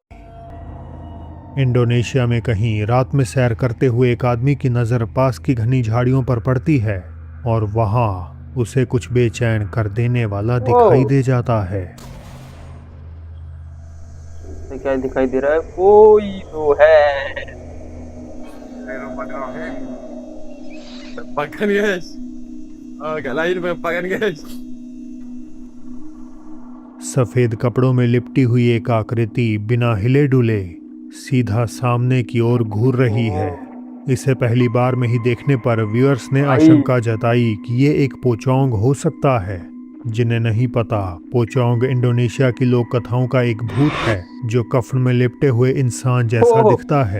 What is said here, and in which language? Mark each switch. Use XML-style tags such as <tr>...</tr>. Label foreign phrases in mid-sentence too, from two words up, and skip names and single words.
<hi>इंडोनेशिया में कहीं रात में सैर करते हुए एक आदमी की नज़र पास की घनी झाड़ियों पर पड़ती है और वहाँ उसे कुछ बेचैन कर देने वाला दिखाई दे जाता है। तो क्या दिखाई दे रहा है? कोई तो है।</hi> <id>Pakan guys. Agak lain pakan guys.</id> <hi>सफ़ेद कपड़ों में लिपटी हुई एक आकृति बिना हिले डुले सीधा सामने की ओर घूर रही है। इसे पहली बार में ही देखने पर व्यूअर्स ने आशंका जताई कि ये एक पोचोंग हो सकता है। जिन्हें नहीं पता, पोचोंग इंडोनेशिया की लोक कथाओं का एक भूत है जो कफन में लिपटे हुए इंसान जैसा दिखता है।</hi>